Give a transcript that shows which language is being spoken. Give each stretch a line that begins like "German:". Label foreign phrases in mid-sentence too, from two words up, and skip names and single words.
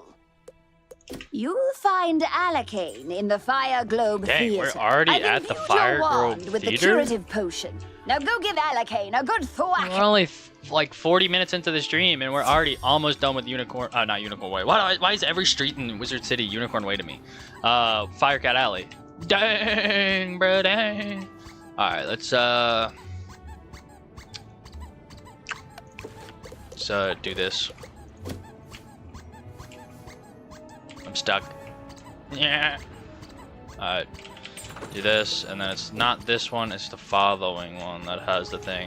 English: You'll find Alakane in the Fire Globe Dang, Theater. we're already I've at the imbued Fire your wand Globe with the Theater? curative potion. Now go give Alakane a good thwack. We're only like 40 minutes into the stream, and we're already almost done with Unicorn. Not Unicorn Way. Why is every street in Wizard City Unicorn Way to me? Firecat Alley. Dang, bro, dang. All right, let's do this. I'm stuck. Yeah. Alright. Do this, and then it's not this one, it's the following one that has the thing.